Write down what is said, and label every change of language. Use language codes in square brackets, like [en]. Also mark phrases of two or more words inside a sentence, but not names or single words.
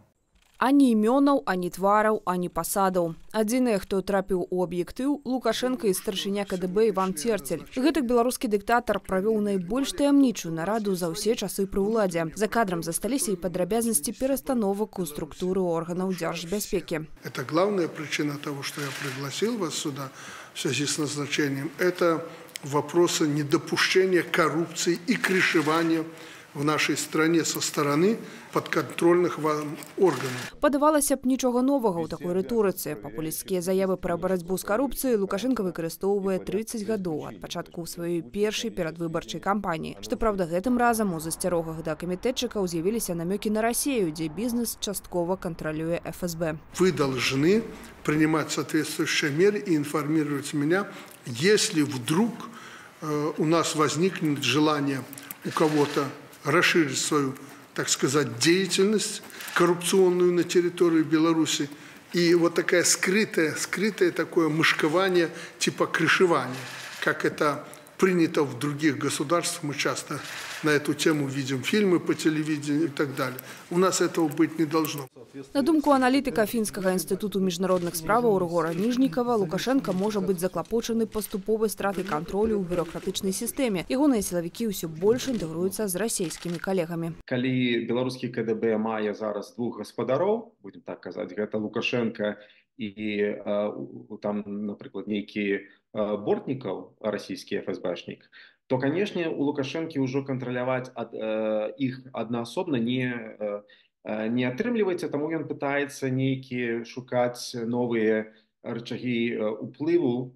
[be] Ані імёнаў, ані твараў, ані пасадаў. Адзінае, хто трапіў у аб'ектыў, Лукашенко і старшыня КДБ Іван Церцель. Гэтак беларускі дыктатар правёў найбольш таямнічую нараду за ўсе часы пры ўладзе. За кадрам засталіся і падрабязнасці перастановак у структуры органаў дзяржбяспекі. [ru] Это главная причина того, что я пригласил вас сюда в связи с назначением. Это вопросы недопущения коррупции и крышевания в нашей стране со стороны подконтрольных вам органов. [be] Падавалася б нічога новага ў такой рыторыцы. Папулісцкія заявы пра барацьбу з карупцыяй Лукашенко выкарыстоўвае 30 гадоў ад пачатку сваёй першай перадвыбарчай кампаніі. Што праўда, гэтым разам у засцярогах да камітэтчыкаў з'явіліся намёкі на Расію, дзе бізнес часткова кантралюе ФСБ. [ru] Вы должны принимать соответствующие меры и информировать меня, если вдруг у нас возникнет желание у кого-то расширить свою, так сказать, деятельность коррупционную на территории Беларуси. И вот такое скрытое такое мышкование типа крышевания, как это принято в других государствах. Мы часто на эту тему видим фильмы по телевидению и так далее. У нас этого быть не должно. [be] На думку аналітыка Фінскага інстытуту міжнародных справаў Рыгора Ніжнікава, Лукашенко можа быць заклапочаны паступовай стратай кантролю ў бюрократычнай сістэме. Ягоныя сілавікі ўсё больш інтэгруюцца з расійскімі калегамі. Калі беларускі КДБ мае зараз двух гаспадароў, будем так казаць, гэта Лукашенко і там, напрыклад, нейкі Бортнікаў, расійскі ФСБшнік, то, конечно, у Лукашенко ўжо кантраляваць іх аднаасобна не атрымліваецца, таму ён пытаецца нейкія шукаць новыя рычагі уплыву.